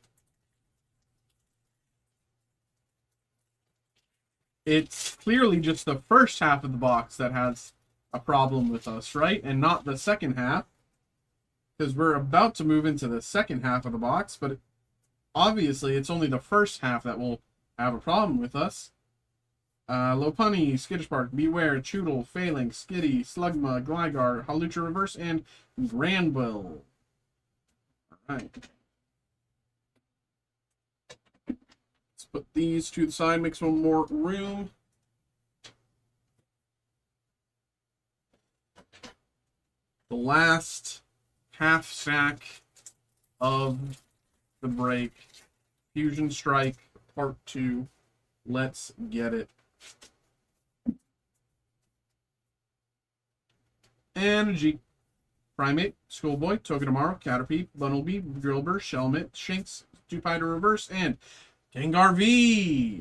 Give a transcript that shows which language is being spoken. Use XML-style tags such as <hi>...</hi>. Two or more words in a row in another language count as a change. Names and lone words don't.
<en>It's clearly just the first half of the box that has a problem with us, right? And not the second half. Because we're about to move into the second half of the box, but obviously it's only the first half that will have a problem with us. Lopunny, Skittish Park, Beware, Choodle, Phalanx, Skitty, Slugma, Gligar, Halucha Reverse, and Granville. Alright. Let's put these to the side, make some more room. The last half stack of the break. Fusion Strike Part 2. Let's get it. Energy. Primate, Schoolboy, Togedemaru, Caterpie, Bunnelby, Drillbur, Shelmet, Shinx, Stupide Reverse, and Gengar V.</en>